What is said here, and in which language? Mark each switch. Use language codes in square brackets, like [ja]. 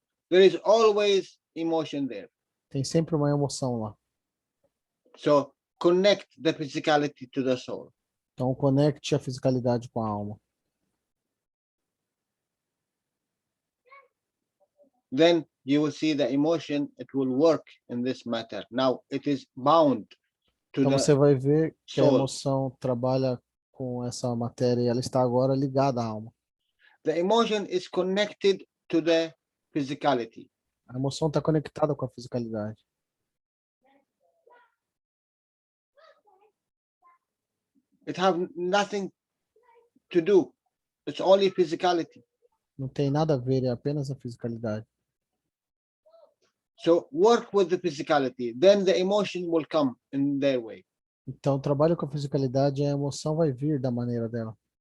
[en] there is always emotion there. [pt] tem sempre uma emoção lá. [en] So connect the physicality to the soul. [pt] Então conecte a fisicalidade com a alma. [en] Then you will see the emotion, it will work in this matter. Now it is bound to [pt] Então [en] the [pt] você vai ver que a [en] soul. [pt] emoção trabalha com essa matéria e ela está agora ligada à alma. [en] The emotion is connected to the physicality. [pt] A emoção está conectada com a fisicalidade. [en] It have nothing to do. It's only physicality. [pt] Não tem nada a ver, é apenas a fisicalidade. [en] So work with the physicality, then the emotion will come in their way. [pt] Então trabalhe com a fisicalidade e a emoção vai vir da maneira dela.